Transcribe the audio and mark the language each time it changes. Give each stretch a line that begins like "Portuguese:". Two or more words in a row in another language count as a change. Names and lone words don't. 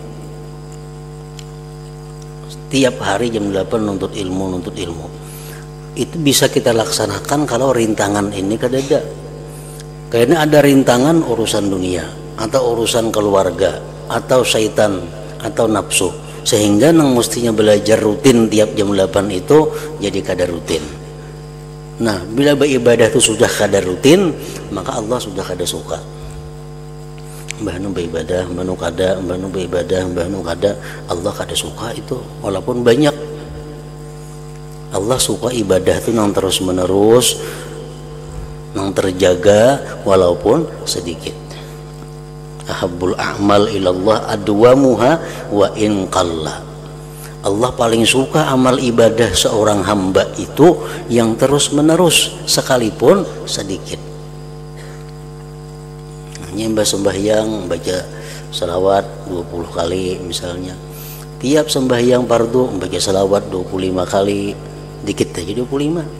Indonesian: Setiap hari jam 8 nuntut ilmu. Itu bisa kita laksanakan kalau rintangan ini kada ada. Karena ada rintangan urusan dunia atau urusan keluarga atau syaitan atau nafsu, sehingga yang mestinya belajar rutin tiap jam 8 itu jadi kada rutin. Nah, bila beribadah itu sudah kada rutin, maka Allah sudah kada suka. Mbah nu beribadah, mbah nu kada, mbah nu beribadah, mbah nu kada, Allah kada suka itu walaupun banyak. Allah suka ibadah itu yang terus menerus, yang terjaga walaupun sedikit.
Arabic: أحب الأعمال إلى الله أدومها وإن قل.
Indonesian: Allah paling suka amal ibadah seorang hamba itu yang terus menerus sekalipun sedikit. Nyembah sembahyang baca selawat 20 kali misalnya. Tiap sembahyang fardu baca selawat 25 kali, dikit aja 25.